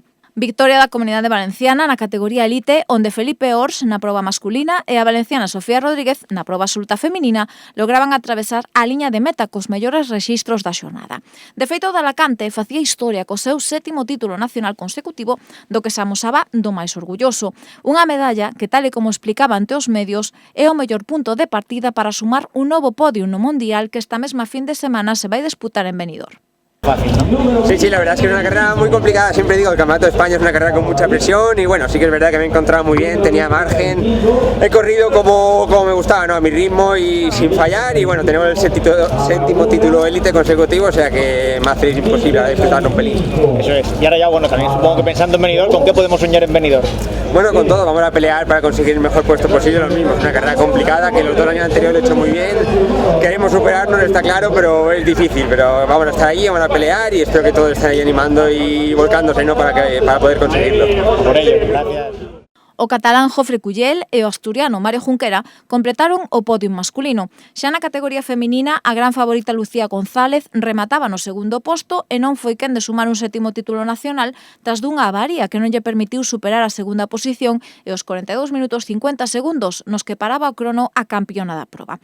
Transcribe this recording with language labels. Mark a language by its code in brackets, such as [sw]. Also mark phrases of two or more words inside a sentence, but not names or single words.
[gl] Victoria da Comunidade Valenciana na categoría elite, onde Felipe Ors na proba masculina e a valenciana Sofía Rodríguez na proba absoluta feminina lograban atravesar a liña de meta cos mellores rexistros da xornada. De feito, o de Alacante facía historia co seu 7º título nacional consecutivo, do que se amosaba do máis orgulloso. Unha medalla que, tal e como explicaba ante os medios, é o mellor punto de partida para sumar un novo podio no Mundial que esta mesma fin de semana se vai disputar en Benidorm. [es] Fácil, ¿no? Sí, la verdad es que es una carrera muy complicada, siempre digo, el Campeonato de España es una carrera con mucha presión y bueno, sí que es verdad que me he encontrado muy bien, tenía margen, he corrido como me gustaba, ¿no? A mi ritmo y sin fallar y bueno, tenemos el 7º título élite consecutivo, o sea que más feliz imposible, a disfrutarlo un pelín. Eso es, y ahora ya bueno, también supongo que pensando en Benidorm, ¿con qué podemos soñar en Benidorm? Bueno, con todo, vamos a pelear para conseguir el mejor puesto posible, lo mismo, es una carrera complicada que los 2 años anteriores lo he hecho muy bien, queremos superarnos, está claro, pero es difícil, pero vamos a estar ahí, vamos a pelear y espero que todos estén ahí animando y volcándose, ¿no? para poder conseguirlo. Por ello, gracias. [gl] O catalán Jofre Cullel e o asturiano Mario Junquera completaron o podio masculino. Xa na categoría feminina, a gran favorita Lucía González remataba no segundo posto e non foi quen de sumar un 7º título nacional tras dunha avaría que non lle permitiu superar a segunda posición e os 42 minutos 50 segundos nos que paraba o crono a campeona da proba.